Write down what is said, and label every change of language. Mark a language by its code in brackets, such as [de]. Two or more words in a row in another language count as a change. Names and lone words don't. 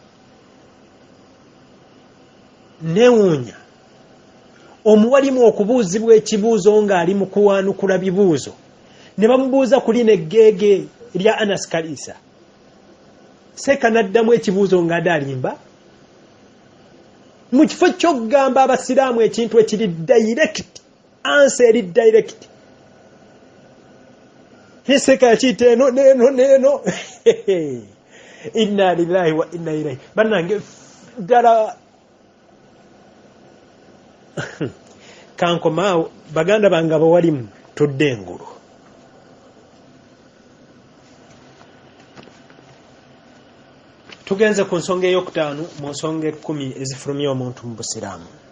[lg] newuunya omuwalimu okubuuzibwa ekibuuzo ng'ali mu kuwaanukula bibuuzo ne bamubuuza ku lino eggeege lya Anas Kalisa, seeka n'addamu ekibuuzo ng'adalimba mu kifo ky'okugamba abasiraamu ekintu ekiri direct, answer eri direct. Hiseka yakiyita eno [ar] إنا لله وإنا إليه. [lg] Bannange ddala kankomaawo baganda bange abawalimu tudde engulu. Tugenze ku nsonga ey'okutaano mu nsonga 10 ezifulumya omuntu mu busiraamu.